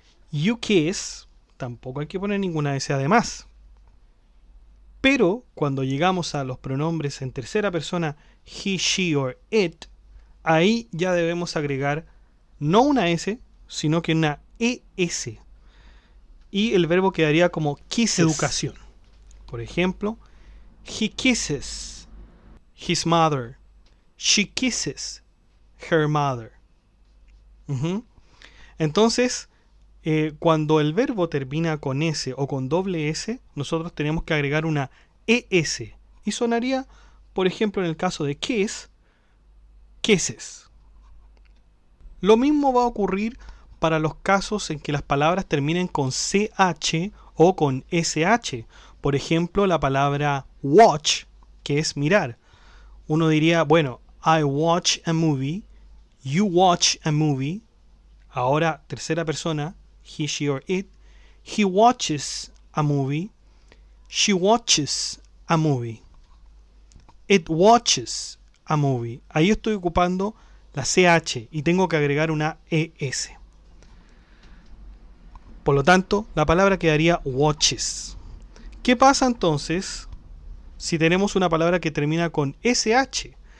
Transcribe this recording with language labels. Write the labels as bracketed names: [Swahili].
[English] You kiss, [Spanish] tampoco hay que poner ninguna S además. Pero cuando llegamos a los pronombres en tercera persona, [English] he, she or it, [Spanish] ahí ya debemos agregar no una S, sino que una ES. Y el verbo quedaría como kisses. Educación. Por ejemplo, [English] he kisses his mother. She kisses her mother. [Spanish] Entonces, cuando el verbo termina con S o con doble S, nosotros tenemos que agregar una ES. Y sonaría, por ejemplo, en el caso de kiss, kisses. Lo mismo va a ocurrir para los casos en que las palabras terminen con CH o con SH. Por ejemplo, la palabra watch, que es mirar. Uno diría, bueno, [English] I watch a movie, you watch a movie. [Spanish] Ahora, tercera persona, [English] he, she or it. He watches a movie, she watches a movie. It watches a movie. [Spanish] Ahí estoy ocupando la CH y tengo que agregar una ES. Por lo tanto, la palabra quedaría watches. ¿Qué pasa entonces si tenemos una palabra que termina con SH?